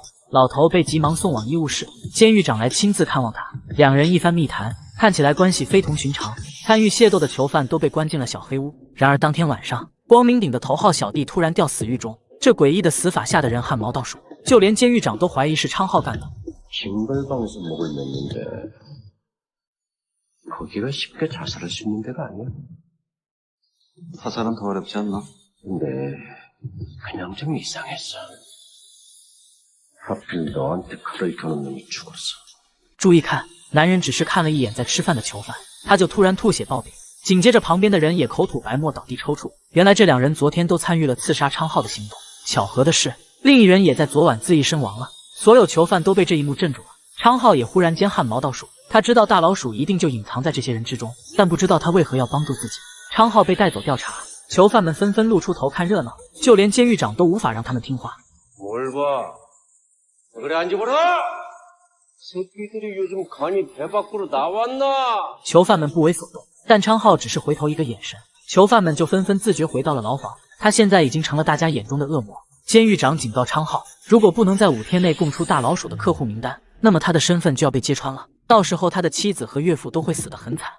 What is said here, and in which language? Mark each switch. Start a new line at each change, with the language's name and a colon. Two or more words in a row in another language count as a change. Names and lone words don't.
Chinese: 老头被急忙送往医务室，监狱长来亲自看望他，两人一番密谈，看起来关系非同寻常。参与械斗的囚犯都被关进了小黑屋。然而当天晚上，光明顶的头号小弟突然吊死狱中，这诡异的死法吓得人汗毛倒竖，就连监狱长都怀疑是昌浩干的。
Korean: 징벌방에서 목을 맸는데 거기가 쉽게 자살할 수 있는 데가 아니야. 사살은 더 어렵지 않나? 근데 그냥 좀 이상했어. 하필 너한테 칼을 겨눈 놈이 죽었어.
Chinese: 注意看，男人只是看了一眼在吃饭的囚犯，他就突然吐血暴毙，紧接着旁边的人也口吐白沫倒地抽搐。原来这两人昨天都参与了刺杀昌浩的行动。巧合的是，另一人也在昨晚自缢身亡了。所有囚犯都被这一幕镇住了。昌浩也忽然间汗毛倒竖，他知道大老鼠一定就隐藏在这些人之中，但不知道他为何要帮助自己。昌浩被带走调查，囚犯们纷纷露出头看热闹，就连监狱长都无法让他们听话。
Korean: 뭘 봐? 그래 앉아보라. 새끼들이 요즘 간이 배 밖으로 나왔나?
Chinese: 囚犯们不为所动，但昌浩只是回头一个眼神，囚犯们就纷纷自觉回到了牢房。他现在已经成了大家眼中的恶魔。监狱长警告昌浩，如果不能在5天内供出大老鼠的客户名单，那么他的身份就要被揭穿了，到时候他的妻子和岳父都会死得很惨。